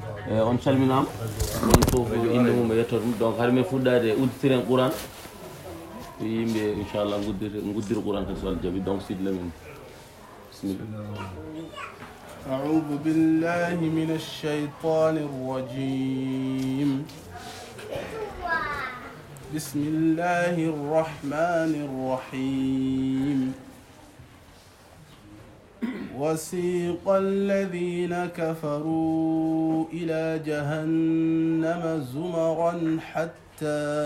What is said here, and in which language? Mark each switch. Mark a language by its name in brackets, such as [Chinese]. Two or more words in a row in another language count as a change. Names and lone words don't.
[Fula] on calminama on fof inde mum e yettoode mum donc hade men fuɗɗade udditireen Qur'an yimɓe inchallah guddira Qur'an tan so Allah jaaɓi donc Sidi Lamine bismillah. [Arabic] أعوذ بالله من الشيطان الرجيم بسم الله الرحمن الرحيم وسيق الذين كفروا إلى جهنم زمرا حتى